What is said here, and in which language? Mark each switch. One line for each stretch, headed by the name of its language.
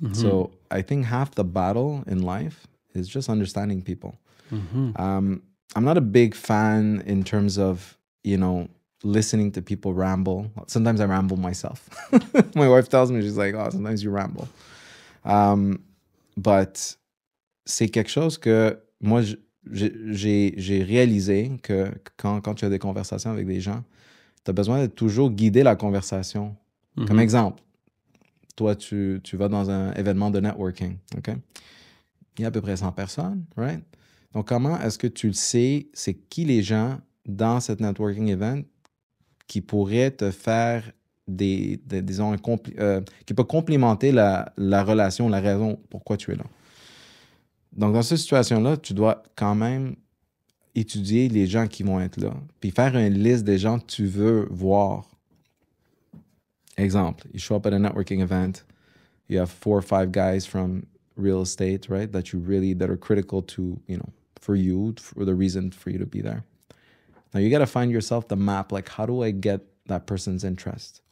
English: So I think half the battle in life is just understanding people. I'm not a big fan in terms of, listening to people ramble. Sometimes I ramble myself. My wife tells me, she's like, oh, sometimes you ramble.
French: But c'est quelque chose que moi, j'ai réalisé que quand tu as des conversations avec des gens, tu as besoin de toujours guider la conversation. Comme exemple, toi, tu vas dans un événement de networking, OK? Il y a à peu près 100 personnes, right? Donc, comment est-ce que tu le sais, c'est qui les gens dans cette networking event qui pourraient te faire disons, qui peut complémenter la relation, la raison pourquoi tu es là. Donc, dans cette situation-là, tu dois quand même étudier les gens qui vont être là, puis faire une liste des gens que tu veux voir.
English: Exemple, you show up at a networking event, you have 4 or 5 guys from real estate, right, that are critical to, for you, for the reason for you to be there. Now, you got to find yourself the map, like, how do I get that person's interest?